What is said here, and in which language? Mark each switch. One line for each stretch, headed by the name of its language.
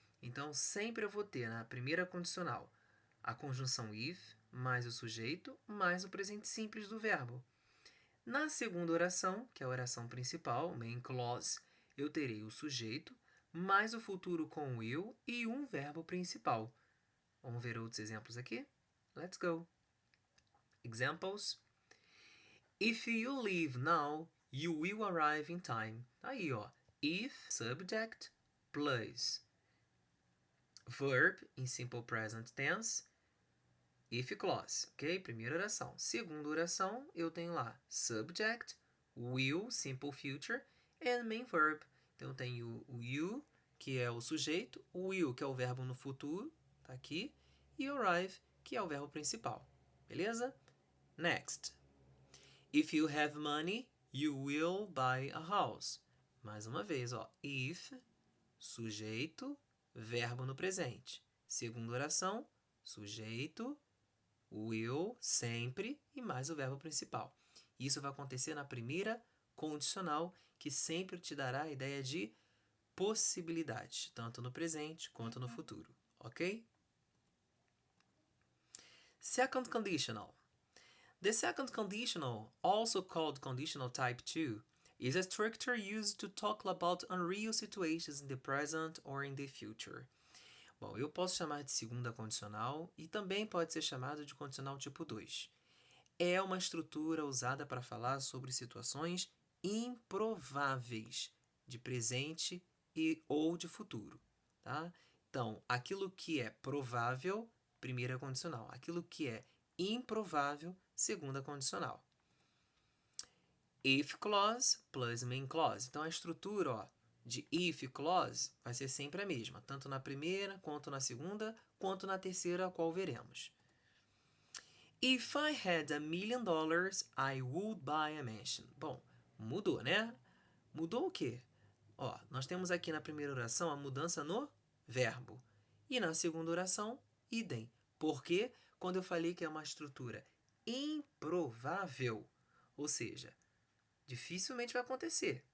Portuguese: Então, sempre eu vou ter na primeira condicional a conjunção if mais o sujeito mais o presente simples do verbo. Na segunda oração, que é a oração principal, main clause, eu terei o sujeito mais o futuro com will e um verbo principal. Vamos ver outros exemplos aqui?
English: Let's go. Examples. If you leave now, you will arrive in time.
Portuguese: Aí, ó.
English: If, subject, plus verb em simple present tense, if clause, ok?
Portuguese: Primeira oração. Segunda oração, eu tenho lá
English: subject, will, simple future, and main verb.
Portuguese: Então, eu tenho o you, que é o sujeito, o will, que é o verbo no futuro, tá aqui, e arrive, que é o verbo principal. Beleza?
English: Next. If you have money, you will buy a house.
Portuguese: Mais uma vez, ó. If, sujeito, verbo no presente. Segunda oração, sujeito, will, sempre, e mais o verbo principal. Isso vai acontecer na primeira condicional, que sempre te dará a ideia de possibilidade, tanto no presente quanto no futuro, ok?
English: Second conditional. The second conditional, also called conditional type 2, is a structure used to talk about unreal situations in the present or in the future.
Portuguese: Bom, eu posso chamar de segunda condicional e também pode ser chamado de condicional tipo 2. É uma estrutura usada para falar sobre situações improváveis de presente e ou de futuro, tá? Então, aquilo que é provável, primeira condicional. Aquilo que é improvável, segunda condicional.
English: If clause plus main clause.
Portuguese: Então, a estrutura, ó, de if clause vai ser sempre a mesma, tanto na primeira, quanto na segunda, quanto na terceira, a qual veremos.
English: If I had $1 million, I would buy a mansion.
Portuguese: Bom, mudou, né? Mudou o quê? Ó, nós temos aqui na primeira oração a mudança no verbo. E na segunda oração, idem. Porque quando eu falei que é uma estrutura improvável, ou seja, dificilmente vai acontecer.